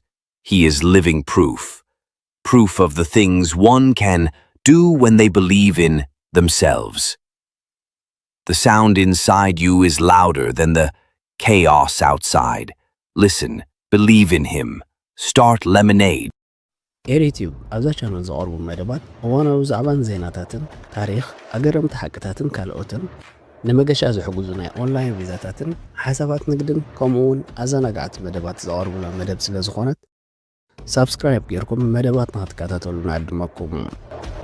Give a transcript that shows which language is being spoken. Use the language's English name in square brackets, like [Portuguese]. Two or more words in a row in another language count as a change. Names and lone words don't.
[English] He is living proof. Proof of the things one can do when they believe in themselves. The sound inside you is louder than the chaos outside. Listen, believe in him. Start Lemonade. [Tigrinya] ኤሪቲዩብ ኣብዛ ቻናል ዝቐርቡ መደባት እዋናዊ ዛዕባን ዜናታትን ታሪኽ ኣገረምቲ ሓቅታትን ካልኦትን ንመገሻ ዝሕግዙ ናይ ኦንላይን ቪዛታትን ሓሳባት ንግድን ከምኡውን ኣዘናጋዕቲ መደባት ዝቐርቡላ መደብ ስለ ዝኾነት ሳብስክራይብ ጌርኩም መደባት ንኽትከታተሉና ዕድመኩም